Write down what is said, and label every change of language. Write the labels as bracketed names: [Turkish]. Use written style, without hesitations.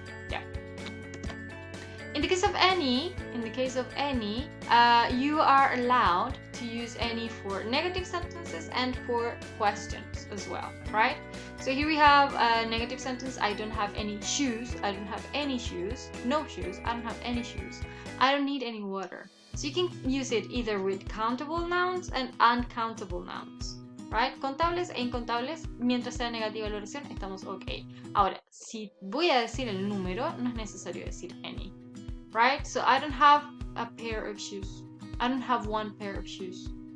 [English] Yeah. In the case of any, you are allowed to use any for negative sentences and for questions as well, right? So here we have a negative sentence. I don't have any shoes. I don't have any shoes. No shoes. I don't have any shoes. I don't need any water. So you can use it either with countable nouns and uncountable nouns, right? [Spanish] Contables e incontables, mientras sea negativa la oración, estamos ok. Ahora, si voy a decir el número, no es necesario decir any. [English] Right? So I don't have a pair of shoes. I don't have one pair of shoes.